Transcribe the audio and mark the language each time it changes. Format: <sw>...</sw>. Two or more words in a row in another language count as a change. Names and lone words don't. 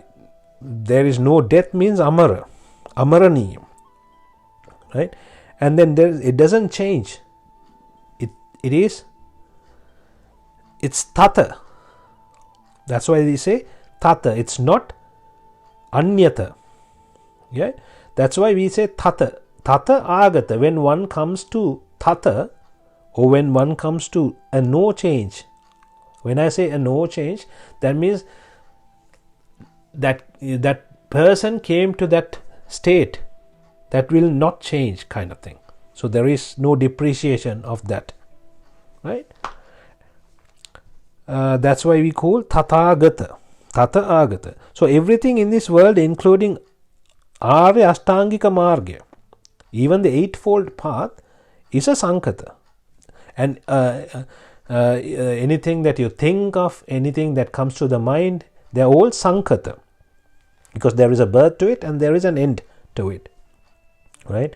<en>There is no death means</en> <pi>amara, amaraniyam,</pi> <en>right? And then it doesn't change. It's tata. That's why they say tata. It's not anyata. Yeah, that's why we say tata.</en> <pi>Tata agata.</pi> <en>When one comes to tata, or when one comes to a no change. When I say a no change, that means that person came to that state that will not change, kind of thing. So there is no depreciation of that, right? That's why we call tathagata.</en> <pi>Tata agata.</pi> <en>So everything in this world, including</en> <sa>Arya Ashtangika Marga,</sa> <en>even the eightfold path, is a sankhata. And anything that you think of, anything that comes to the mind, they are all sankhata, because there is a birth to it and there is an end to it, right?</en>